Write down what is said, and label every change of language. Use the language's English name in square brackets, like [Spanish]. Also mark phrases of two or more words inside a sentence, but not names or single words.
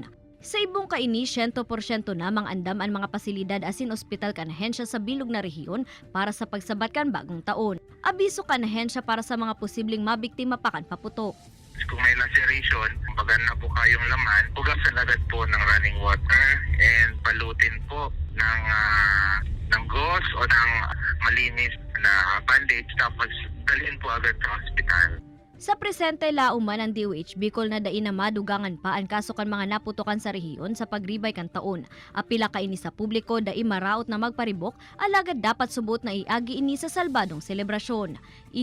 [Bikol] Sa ibong kaini, 100% namang andam ang mga pasilidad asin ospital kan ahensya sa bilog na rehiyon para sa pagsabat kan bagong taon. Abiso kan ahensya para sa mga posibleng mabiktima pa kan paputok. [Filipino] Kung may laceration, kumbaga na po kayong laman, hugasan agad po ng [English] running water [Filipino] and balutin po ng gauze o ng malinis na bandage, tapos dalhin po agad sa hospital. [Bikol] Sa presente lauman ang DOH Bicol na dain na madugangan pa ang kaso kan mga naputokan sa rehiyon sa pagribay kan taon. Apila kaini sa publiko dai maraot na magparibok, alagad dapat subot na iagi ini sa salbadong selebrasyon.